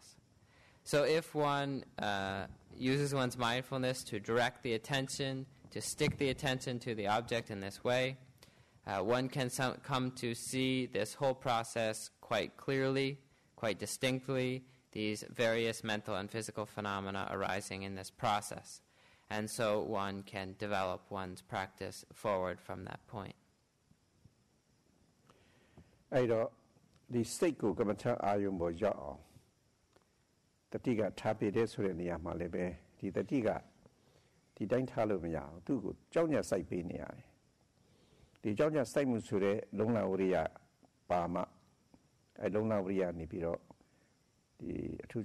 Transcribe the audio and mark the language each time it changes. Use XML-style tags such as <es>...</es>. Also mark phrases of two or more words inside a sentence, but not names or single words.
<en>So if one uses one's mindfulness to direct the attention, to stick the attention to the object in this way, one can come to see this whole process quite clearly, quite distinctly, these various mental and physical phenomena arising in this process. And so one can develop one's practice forward from that point.</en> <my>အဲ့တော့ဒီစိတ်ကိုကမ္မထာအာယုံပေါ်ရောက်အောင်တတိကထားပြတဲ့ဆိုတဲ့နေရာမှာလည်းပဲဒီတတိကဒီတိုင်းထားလို့မရအောင်သူ့ကိုကြောက်ညက် စိုက်ပေးနေရတယ်ဒီကြောက်ညက်စိုက်မှုဆိုတဲ့လုံလဝရိယပါမအဲ့လုံလဝရိယနေပြီးတော့ဒီအထူး</my>